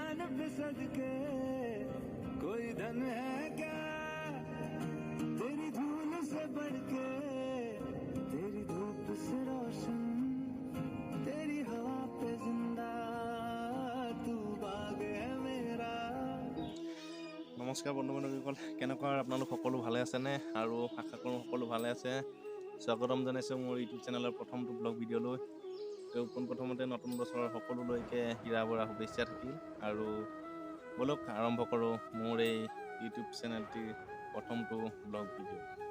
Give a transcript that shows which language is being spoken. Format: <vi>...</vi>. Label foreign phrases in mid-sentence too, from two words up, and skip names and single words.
<hi>अब सदके कोई धन है क्या तेरी धूल से बढ़ के तेरी धूप से रोशन तेरी हवा पे जिंदा तू बाग है मेरा।</hi> <as>নমস্কাৰ বন্ধু বান্ধৱীসকল, কেনেকুৱা আপোনালোক সকলো ভালে আছেনে? আৰু আশা কৰোঁ সকলো ভালে আছে। স্বাগতম জনাইছোঁ মোৰ ইউটিউব চেনেলৰ প্ৰথমটো ব্লগ ভিডিঅ'লৈ। পোনপ্ৰথমতে নতুন বছৰৰ সকলোলৈকে হীৰা বৰা শুভেচ্ছা থাকিল। আৰু বলক আৰম্ভ কৰোঁ মোৰ এই ইউটিউব চেনেলটিৰ প্ৰথমটো ব্লগ ভিডিঅ'।</as>